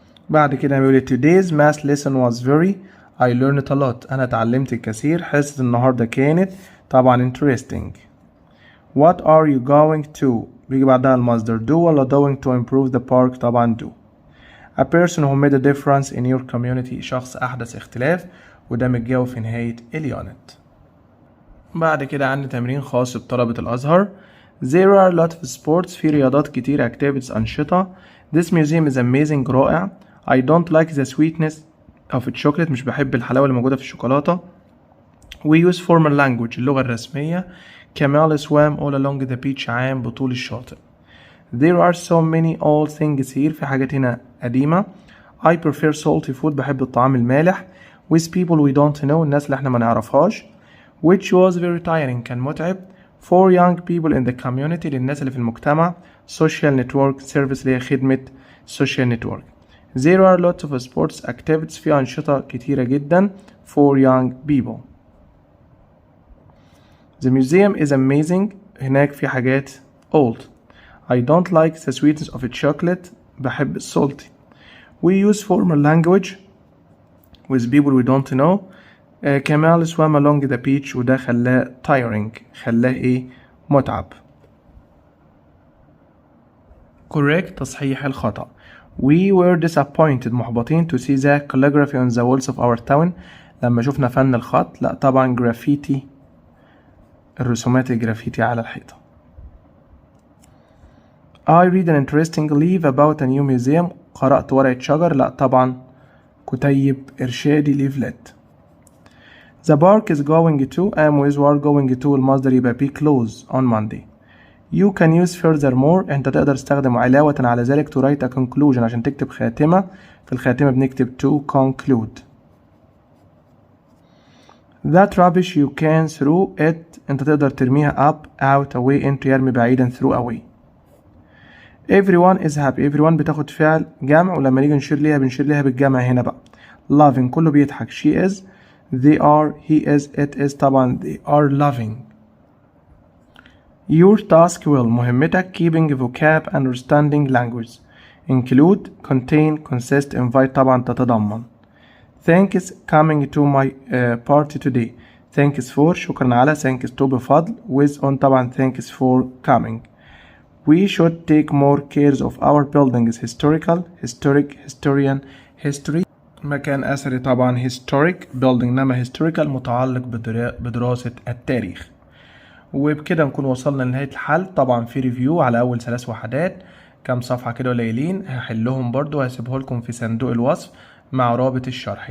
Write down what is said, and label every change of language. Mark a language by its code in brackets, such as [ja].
[ar] بعد كده بيقول [en] today's math lesson was very I learned a lot [ar] أنا اتعلمت الكثير. حصة النهاردة كانت طبعا interesting. [en] What are you going to [ar] بيجي بعدها المصدر [en] do [ar] ولا [en] doing to improve the park [ar] طبعا [en] do. A person who made a difference in your community [ar] شخص أحدث اختلاف وده متجاوب في نهاية اليونت. بعد كده عندي تمرين خاص بطلبة الأزهر. [en] There are a lot of sports [ar] في رياضات كتير [en] activities [ar] أنشطة. [en] This museum is amazing [ar] رائع. [en] I don't like the sweetness of chocolate [ar] مش بحب الحلاوة اللي موجودة في الشوكولاتة. [en] We use formal language [ar] اللغة الرسمية. [en] كمال swam all along the beach [ar] عام بطول الشاطئ. [en] There are so many old things here [ar] في حاجات هنا قديمة. [en] I prefer salty food [ar] بحب الطعام المالح. [en] With people we don't know [ar] الناس اللي احنا ما نعرفهاش. [en] Which was very tiring [ar] كان متعب. [en] For young people in the community [ar] للناس اللي في المجتمع. [en] Social network service [ar] اللي هي خدمة [en] social network. There are lots of sports activities [ar] في أنشطة كتيرة جدا [en] for young people. The museum is amazing [ar] هناك في حاجات [en] old. I don't like the sweetness of chocolate [ar] بحب [en] salty. We use formal language with people we don't know. كمال swam along the beach [ar] وده خلاه [en] tiring [ar] خلاه ايه متعب. [en] correct [ar] تصحيح الخطأ. [en] We were disappointed [ar] محبطين [en] to see the calligraphy on the walls of our town [ar] لما شفنا فن الخط. لا طبعا graffiti الرسومات الجرافيتي على الحيطة. [en] I read an interesting leaf about a new museum [ar] قرأت ورقة شجر. لا طبعا كتيب إرشادي leaflet. [en] The park is going to am with are going to [ar] المصدر يبقى [en] be close on Monday. You can use furthermore [ar] انت تقدر تستخدم علاوة على ذلك [en] to write a conclusion [ar] عشان تكتب خاتمة. في الخاتمة بنكتب [en] to conclude. That rubbish you can throw it [ar] انت تقدر ترميها [en] up out away into [ar] يرمي بعيدا [en] throw away. Everyone is happy everyone [ar] بتاخد فعل جمع ولما نيجي نشير ليها بنشير ليها بالجمع هنا بقى. Loving كله بيضحك. [en] She is they are he is it is [ar] طبعا [en] they are loving. Your task will [ar] مهمتك [en] keeping vocab understanding language. Include contain consist invite [ar] طبعا تتضمن. [en] Thanks coming to my party today. Thanks for [ar] شكرا على [en] thanks to [ar] بفضل [en] with on [ar] طبعا [en] thanks for coming. We should take more cares of our buildings. Historical historic historian history [ar] مكان أثري طبعا [en] historic building [ar] إنما [en] historical [ar] متعلق بدراسة التاريخ. وبكده نكون وصلنا لنهاية الحل. طبعا في ريفيو على أول 3 وحدات كام صفحة كده قليلين هحلهم برضو هسيبه لكم في صندوق الوصف مع رابط الشرح.